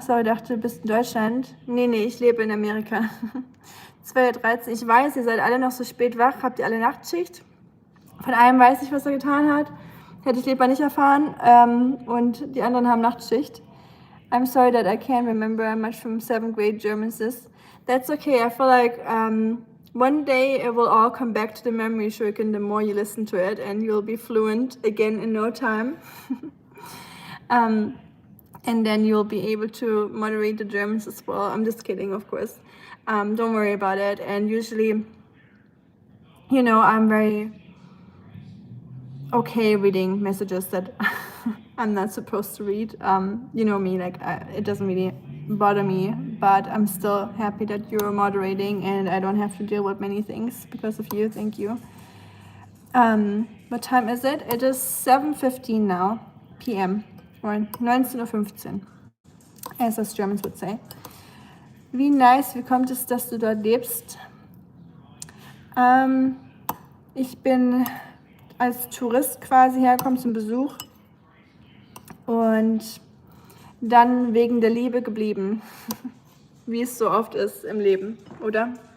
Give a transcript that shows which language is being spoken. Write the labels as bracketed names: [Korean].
[German] Sorry, ich dachte, du bist in Deutschland. Nee, ich lebe in Amerika. 2:13 Uhr. Ich weiß, ihr seid alle noch so spät wach. Habt ihr alle Nachtschicht? Von einem weiß ich, was er getan hat. Hätte ich lieber nicht erfahren. Und die anderen haben Nachtschicht. [English] I'm sorry that I can't remember much from 7th grade German, sis. That's okay. I feel like one day it will all come back to the memory, Shuriken, the more you listen to it, and you'll be fluent again in no time. And then you'll be able to moderate the Germans as well. I'm just kidding, of course. Don't worry about it. And usually, you know, I'm very okay reading messages that I'm not supposed to read. You know me, like it doesn't really bother me, but I'm still happy that you're moderating and I don't have to deal with many things because of you. Thank you. What time is it? It is 7:15 now, p.m. or 19:15 Uhr, as us Germans would say. [German] Wie nice, wie kommt es, dass du dort lebst? Ich bin als Tourist quasi hergekommen zum Besuch und dann wegen der Liebe geblieben, wie es so oft ist im Leben, oder?